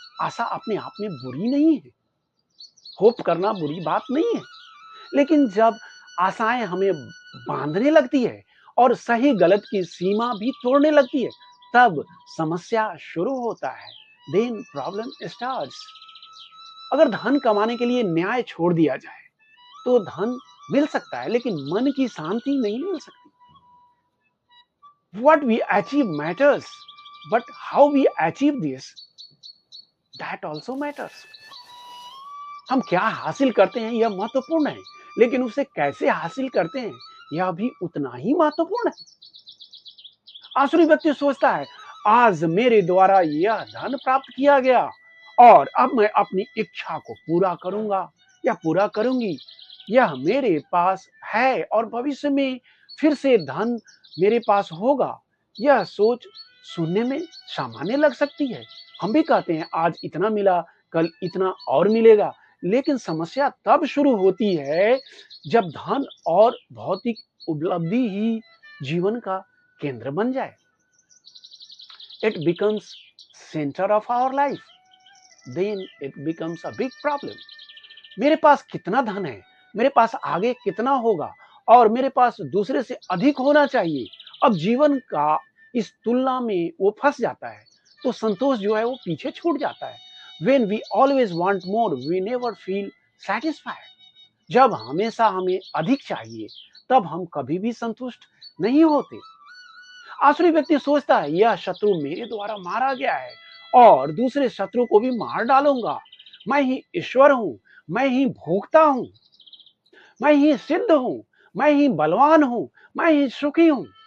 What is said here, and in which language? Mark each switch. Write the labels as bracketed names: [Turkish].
[Hindi] आशा अपने आप में बुरी नहीं है, होप करना बुरी बात नहीं है, लेकिन जब आशाएं हमें बांधने लगती है और सही गलत की सीमा भी तोड़ने लगती है, तब समस्या शुरू होता है। [English] Then problem starts. [Hindi] अगर धन कमाने के लिए न्याय छोड़ दिया जाए तो धन मिल सकता है, लेकिन मन की शांति नहीं मिल सकती। [English] What we achieve matters, but how we achieve this, that also matters। [Hindi] हम क्या हासिल करते हैं यह महत्वपूर्ण है, लेकिन उसे कैसे हासिल करते हैं यह भी उतना ही महत्वपूर्ण है। आसुरी व्यक्ति सोचता है, आज मेरे द्वारा यह धन प्राप्त किया गया और अब मैं अपनी इच्छा को पूरा करूंगा या पूरा करूंगी। यह मेरे पास है और भविष्य में फिर से धन मेरे पास होगा। यह सोच सुनने में सामान्य लग सकती है। हम भी कहते हैं आज इतना मिला, कल इतना और मिलेगा, लेकिन समस्या तब शुरू होती है जब धन और भौतिक उपलब्धि ही जीवन का केंद्र बन जाए। [English] It becomes center of our life, then it becomes a big problem। [Hindi] मेरे पास कितना धन है, मेरे पास आगे कितना होगा और मेरे पास दूसरे से अधिक होना चाहिए। अब जीवन का इस तुलना में वो फंस जाता है, तो संतोष जो है वो पीछे छूट जाता है। [English] When we always want more, we never feel satisfied। [Hindi] जब हमेशा हमें अधिक चाहिए, तब हम कभी भी संतुष्ट नहीं होते। आसुरी व्यक्ति सोचता है, यह शत्रु मेरे द्वारा मारा गया है और दूसरे शत्रु को भी मार डालूंगा। मैं ही ईश्वर हूं, मैं ही भोगता हूं, मैं ही सिद्ध हूं, मैं ही बलवान हूं, मैं ही सुखी हूं।